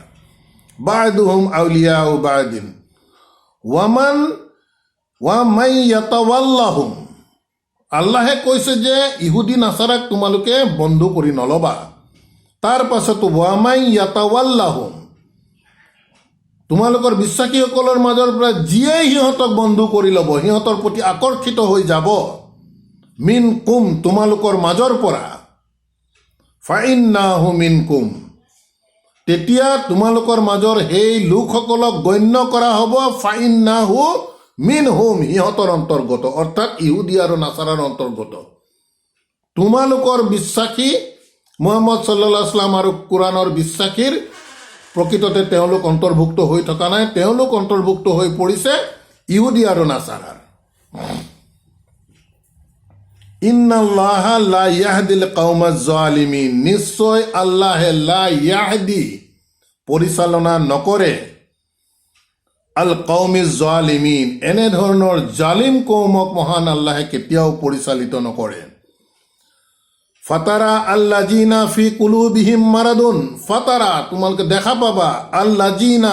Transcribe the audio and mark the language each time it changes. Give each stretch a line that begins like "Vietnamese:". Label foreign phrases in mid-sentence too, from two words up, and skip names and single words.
Arabic: بعضهم أولياء بعض ومن يتولهم,
Assamese: আল্লাহে কৈছে যে ইহুদী নাছাৰাক তোমালোকে বন্ধু কৰি নল'বা। তাৰ পাছতো
Arabic: ومن يتولهم,
Assamese: তোমালোকৰ বিশ্বাসীসকলৰ মাজৰ পৰা যিয়েই সিহঁতক বন্ধু কৰি ল'ব, সিহঁতৰ প্ৰতি আকৰ্ষিত হৈ যাব, মিনকুম, তোমালোকৰ মাজৰ পৰা,
Arabic: فإنه منكم,
Assamese: তেতিয়া তোমালোকৰ মাজৰ সেই লোকসকলক গণ্য কৰা হ'ব
Arabic: فإنه منهم,
Assamese: সিহঁতৰ অন্তৰ্গত, অৰ্থাৎ ইহুদী আৰু নাছাৰাৰ অন্তৰ্গত। তোমালোকৰ বিশ্বাসী মুহাম্মদ
Arabic: صلى الله عليه وسلم
Assamese: আৰু কোৰাণৰ বিশ্বাসীৰ প্ৰকৃততে তেওঁলোক অন্তৰ্ভুক্ত হৈ থকা নাই, তেওঁলোক অন্তৰ্ভুক্ত হৈ পৰিছে ইহুদী আৰু নাছাৰাৰ।
Arabic: إن الله لا يهدي القوم الظالمين,
Assamese: নিশ্চয় আল্লাহে
Arabic: لا يهدي,
Assamese: পৰিচালনা নকৰে,
Arabic: القوم الظالمين,
Assamese: এনেধৰণৰ জালিম কৌমক মহান আল্লাহে কেতিয়াও পৰিচালিত নকৰে।
Arabic: فترى الذين في قلوبهم مرض فترى,
Assamese: তোমালোকে দেখা পাবা,
Arabic: الذين,